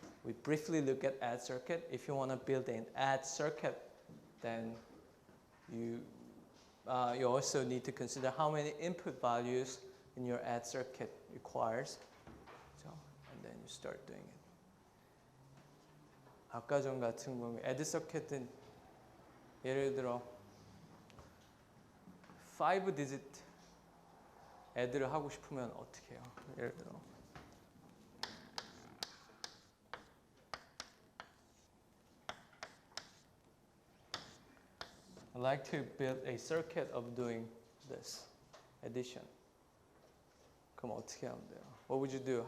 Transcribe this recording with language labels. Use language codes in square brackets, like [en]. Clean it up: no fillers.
[en] We briefly look at add circuit. If you want to build an add circuit, then you also need to consider how many input values in your add circuit requires. So, and then you start doing it. [ko] 아까 전 같은 경우에 add circuit은 예를 들어 5 digit add를 하고 싶으면 어떻게 해요? 예를 들어 [en] I like to build a circuit of doing this addition. [ko] 그럼 어떻게 하면 돼요? [en] What would you do?